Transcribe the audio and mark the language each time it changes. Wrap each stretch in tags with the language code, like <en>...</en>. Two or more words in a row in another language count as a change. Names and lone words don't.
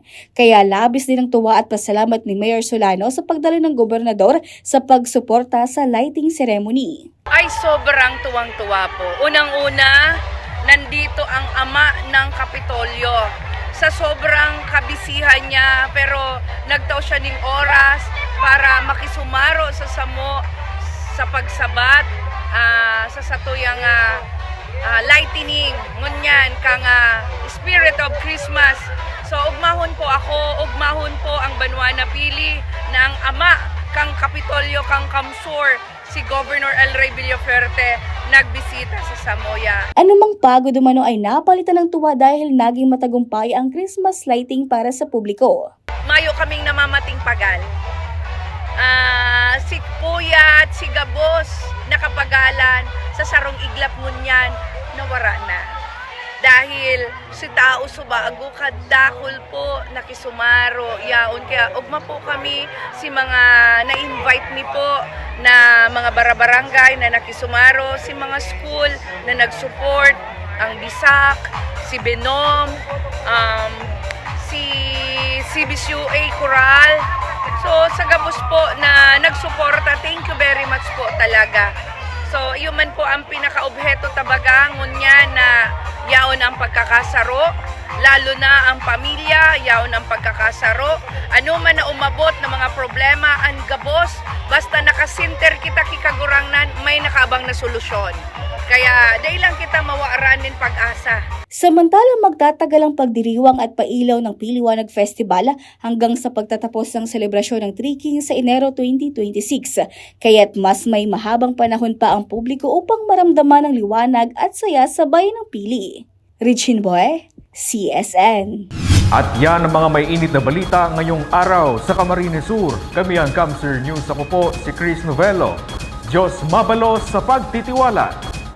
<tl>Kaya labis din ang tuwa at pasalamat ni Mayor Solano sa pagdalo ng gobernador sa pagsuporta sa</tl> <en>lighting ceremony.</en> <tl>Ay sobrang tuwang-tuwa po. Unang-una, nandito ang ama ng Kapitolyo. Sa sobrang kabisihan niya,</tl> <bik>pero nagtao siya ng oras para makisumaro sa samo sa pagsabat sa satuyang lightning ngunyan kang</bik> <en>spirit of Christmas.</en> <bik>So ugmahon po ako, ugmahon po ang Banwa Pili na ang ama kang Kapitolyo kang Kamsur, si Governor Elry Villafarte nagbisita sa Samoya.</bik> <tl>Anumang pagod umano ay napalitan ng tuwa dahil naging matagumpay ang</tl> <en>Christmas lighting</en> <tl>para sa publiko.</tl> <bik>Mayo kaming namamating pagal. Si Puyat, si Gabos, nakapagalan sa sarong iglap ngunyan, nawara na. Dahil si tao subago kadakol po nakisumaro yaon, kaya ugma po kami si mga na-invite ni po na mga barabarangay na nakisumaro, si mga school na nag-support, ang Bisak, si Benom, si CBCUA Coral. So sa Gabos po na nagsuporta,</bik> <en>thank you very much po talaga.</en> <bik>So iyon man po ang pinaka-obheto tabaga ngunyan na yaon ang pagkakasaro, lalo na ang pamilya, yaon ang pagkakasaro. Ano man na umabot na mga problema, ang Gabos, basta nakasinter kita kikagurangnan,</bik> <tl>may nakaabang na solusyon.</tl> <bik>Kaya dahil lang kita mawaaranin pag-asa.</bik> <tl>Samantala magtatagal ang pagdiriwang at pailaw ng Piliwanag Festival hanggang sa pagtatapos ng selebrasyon ng Three Kings sa Enero 2026. Kaya't mas may mahabang panahon pa ang publiko upang maramdaman ang liwanag at saya sa bayan ng Pili. Richin Boy, CSN. At yan ang mga may init na balita ngayong araw sa Camarines Sur. Kami ang Kamsur News. Ako po si Chris Novello.</tl> <bik>Diyos mabalos sa pagtitiwala.</bik>